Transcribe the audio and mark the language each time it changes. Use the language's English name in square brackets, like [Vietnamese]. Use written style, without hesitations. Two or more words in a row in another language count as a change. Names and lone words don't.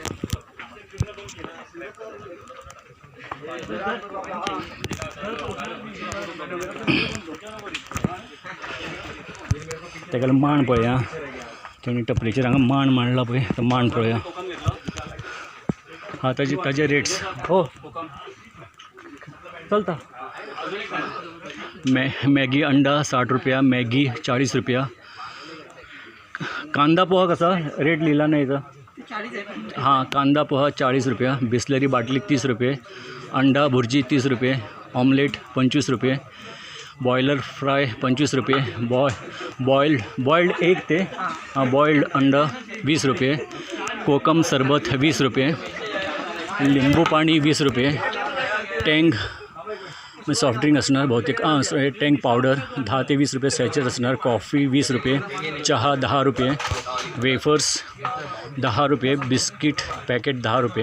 [Konkani] तेका मांड पळया तेणी टपरीचेर हांगा मांड मांडला पळय तो मांड पळया. हा ताजे रेट्स हो चलता. मॅगी अंडा 60 रुपया, मॅगी 40 रुपया. [Marathi] कांदा पोहा कसा रेट लिहिला नाही इथं. हां कांदा पोहा 40 रुपया, बिस्लरी बाटली 30 रुपये, अंडा भुर्जी 30 रुपये, ऑमलेट 25 रुपये, [English] broiler fry [Marathi] 25 रुपये, [English] boiled egg [Marathi] ते बॉइल्ड अंडा 20 रुपये, कोकम सरबत 20 रुपये, लिंबू पाणी 20 रुपये, टँग [English] soft drink [Marathi] असणार बहुतेक टँग पावडर 10 ते 20 रुपये सॅचेट असणार, कॉफी 20 रुपये, चहा 10 रुपये, वेफर्स 10 रुपये, [English] biscuit packet [Marathi] 10 रुपये.